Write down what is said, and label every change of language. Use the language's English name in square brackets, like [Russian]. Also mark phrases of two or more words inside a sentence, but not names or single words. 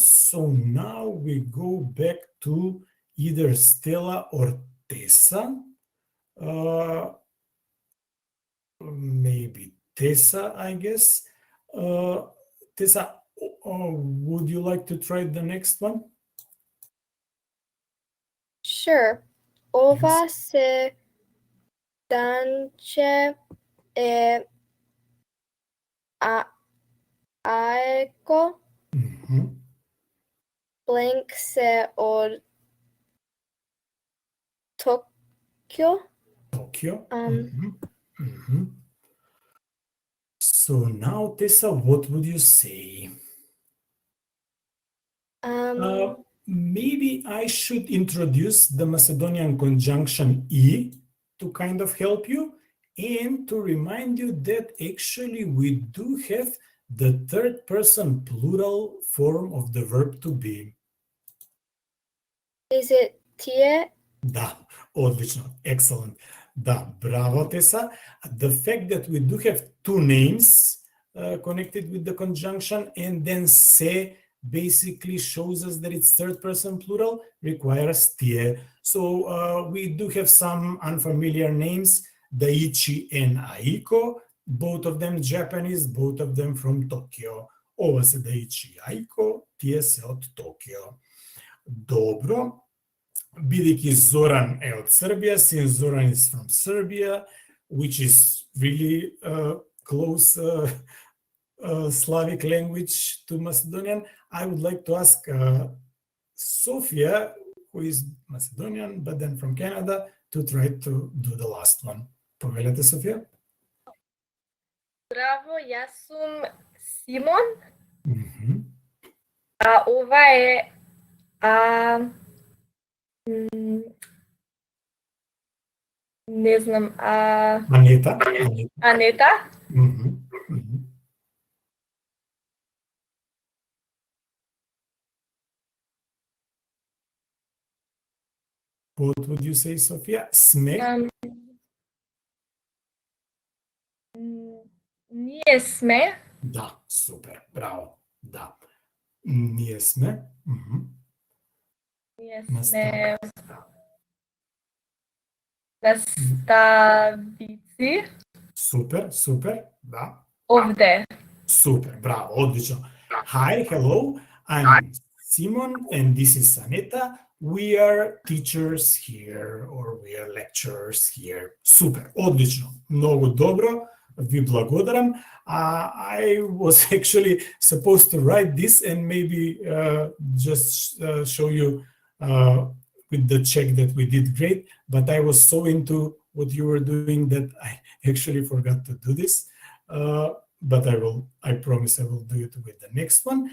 [English] So now we go back to either Stella or Tessa. Maybe Tessa, I guess. Tessa, would you like to try the next one? Sure. [Macedonian] Ова се данче е аеко. Бланк се од Tokyo. Tokyo. [English] So now, Tessa, what would you say? Maybe I should introduce the Macedonian conjunction E to kind of help you, and to remind you that actually we do have the third person plural form of the verb to be. Is it tie? [Macedonian] Да, одлично, excellent. Да, браво, Tessa. [English] The fact that we do have two names connected with the conjunction, and then se basically shows us that it's third person plural, requires tie. So we do have some unfamiliar names, Daichi and Aiko, both of them Japanese, both of them from Tokyo. [Macedonian] Ова се Daichi и Aiko, тие се од Токио. Добро. Бидејќи Зоран е од Србија, [English] since Zoran is from Serbia, which is really close Slavic language to Macedonian, I would like to ask Sofia, who is Macedonian, but then from Canada, to try to do the last one. [Macedonian] Повелете, Софија. Здраво, јас сум Симон. А ова е не знам, Анета. Анета. [English] What would you say, Sofia? [Macedonian] Смех? Ние сме. Да, супер, браво. Да. Ние сме. Ние сме наставници. Супер, да. Овде. Супер, браво, одлично. [English] Hi, hello, I'm Simon and this is Aneta. We are teachers here, or we are lecturers here. [Macedonian] Super, одлично, много добро, ви благодарам. [English] I was actually supposed to write this and maybe just show you with the check that we did great, but I was so into what you were doing that I actually forgot to do this. But I promise I will do it with the next one.